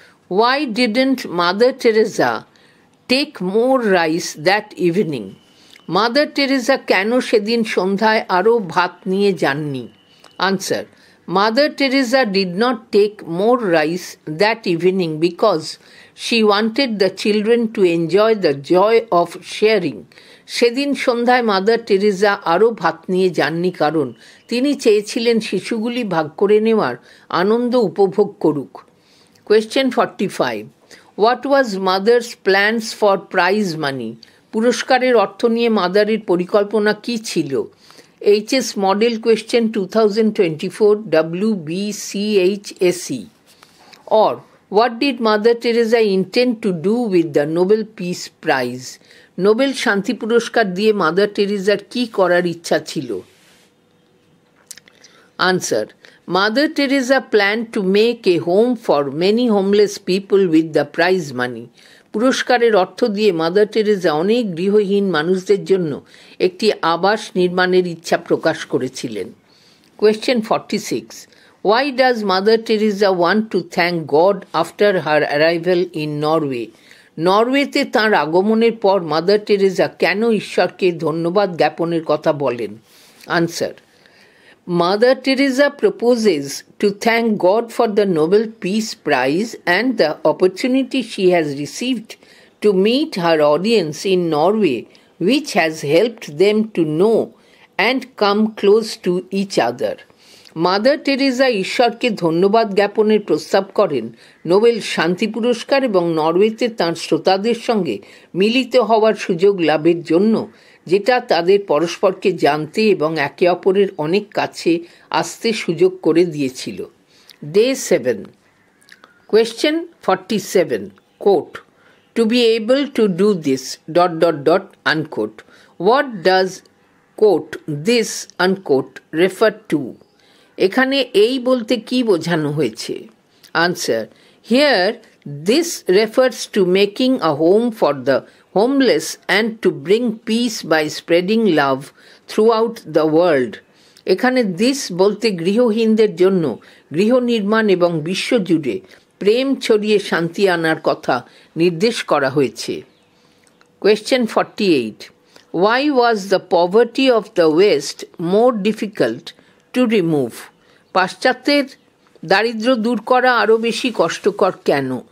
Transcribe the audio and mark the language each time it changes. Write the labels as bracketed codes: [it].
[en] Why didn't Mother Teresa take more rice that evening? [bn] Mother Teresa কেন সেদিন সন্ধ্যায় আরও ভাত নিয়ে যাননি? [en] Answer. Mother Teresa did not take more rice that evening because she wanted the children to enjoy the joy of sharing. [bn] সেদিন সন্ধ্যায় mother Teresa আরও ভাত নিয়ে যাননি কারণ তিনি চেয়েছিলেন শিশুগুলি ভাগ করে নেওয়ার আনন্দ উপভোগ করুক। [en] Question 45. What was mother's plans for prize money? [bn] পুরস্কারের অর্থ নিয়ে মাদারের পরিকল্পনা কী ছিল? [en] HS Model Question 2024 WBCHSE. Or what did Mother Teresa intend to do with the Nobel Peace Prize? [bn] Nobel শান্তি পুরস্কার দিয়ে মাদার টেরেসার কী করার ইচ্ছা ছিল? [en] Answer. Mother Teresa planned to make a home for many homeless people with the prize money. [bn] পুরস্কারের অর্থ দিয়ে mother Teresa অনেক গৃহহীন মানুষদের জন্য একটি আবাস নির্মাণের ইচ্ছা প্রকাশ করেছিলেন। [en] Question 46. Why does Mother Teresa want to thank God after her arrival in Norway? [bn] নরওয়েতে তাঁর আগমনের পর মাদার টেরেসা কেন ঈশ্বরকে ধন্যবাদ জ্ঞাপনের কথা বলেন? [en] Answer. Mother Teresa proposes to thank God for the Nobel Peace Prize and the opportunity she has received to meet her audience in Norway, which has helped them to know and come close to each other. [bn] Mother Teresa ঈশ্বরকে ধন্যবাদ জ্ঞাপনের প্রস্তাব করেন Nobel শান্তি পুরস্কার এবং নরওয়েতে তাঁর শ্রোতাদের সঙ্গে মিলিত হওয়ার সুযোগ লাভের জন্য, যেটা তাদের পরস্পরকে জানতে এবং একে অপরের অনেক কাছে আসতে সুযোগ করে দিয়েছিল। [en] Day 7. Question 47. Quote. To be able to do this ... unquote. What does quote this unquote refer to? [bn] এখানে এই বলতে কি বোঝানো হয়েছে? [en] Answer. Here this refers to making a home for the homeless and to bring peace by spreading love throughout the world. [bn] এখানে this বলতে গৃহহীনদের জন্য গৃহ নির্মাণ এবং বিশ্বজুড়ে প্রেম ছড়িয়ে শান্তি আনার কথা নির্দেশ করা হয়েছে। [en] Question 48. Why was the poverty of the West more difficult to remove? [bn] পাশ্চাত্যের দারিদ্র্য দূর করা আরও বেশি কষ্টকর কেন?